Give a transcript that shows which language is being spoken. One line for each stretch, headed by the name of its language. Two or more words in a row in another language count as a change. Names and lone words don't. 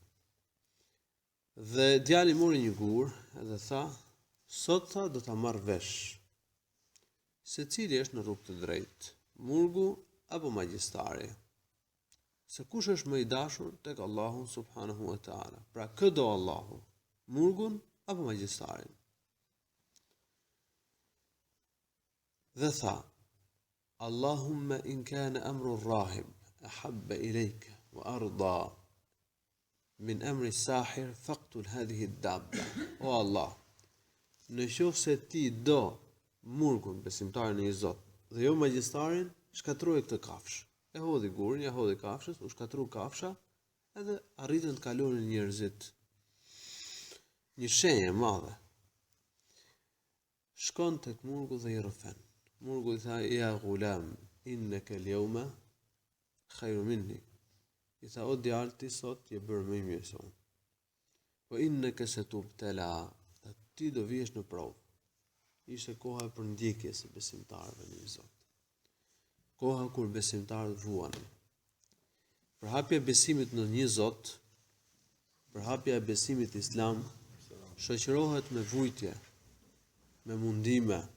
Albanian: Dhe djali mori një gur edhe tha, sot tha do ta marr vesh se cili është në rrugë të drejtë, murgu apo magjistari. Se kush është më i dashur tek Allahu
Arabic: سبحانه وتعالى.
Albanian: Pra kë do Allahu, murgun apo magjistarin? Dhe tha,
Arabic: اللهم إن كان أمر راهب أحب إليك وأرضى من أمر ساحر فاقتل هذه الدابة.
Albanian: O Allah, në qoftë se ti do murgun, besimtarin në një Zot, dhe jo magjistarin, shkatroje këtë kafshë. E hodhi gurin, ja hodhi kafshës, u shkatru kafsha, edhe arritën të kalonin njerëzit. Një shenjë e madhe. Shkon tek murgu dhe i rrëfen. Murgu i tha,
Arabic: يا غلام, إنك اليوم خير مني.
Albanian: I tha, o djalë, ti sot je bërë më i mirë se unë. Po
Arabic: إنك ستبتلى,
Albanian: ti do vihesh në provë. Ishte koha për ndjekjes së besimtarëve në Zot. Koha kur besimtarët vuanin. Përhapja e besimit në një Zot, përhapja e besimit Islam, shoqërohet me vujtje, me mundime.